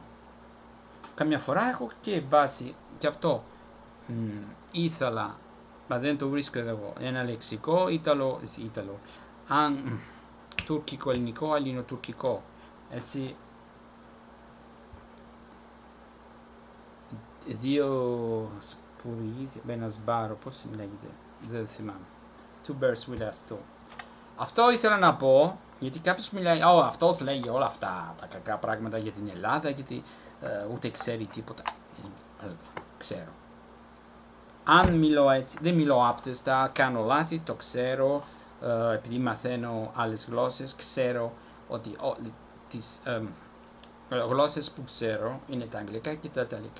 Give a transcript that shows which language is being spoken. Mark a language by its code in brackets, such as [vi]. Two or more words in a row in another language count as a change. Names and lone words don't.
[el] Καμιά φορά έχω και βάση, και αυτό ήθελα, μα δεν το βρίσκω εγώ, ένα λεξικό τουρκικό, ελληνικό, ελληνοτουρκικό, έτσι, δύο σπουργοί, ένα σπάρο, πώς λέγεται, δεν θυμάμαι. [en] Two birds with a stone. [el] Αυτό ήθελα να πω, γιατί κάποιος μιλάει, αυτός λέει όλα αυτά τα κακά πράγματα για την Ελλάδα, γιατί ούτε ξέρει τίποτα. Ξέρω. Αν μιλώ έτσι, δεν μιλώ άπτεστα, κάνω λάθη, το ξέρω, επειδή μαθαίνω άλλες γλώσσες, ξέρω ότι τις γλώσσες που ξέρω είναι τα αγγλικά και τα ιταλικά.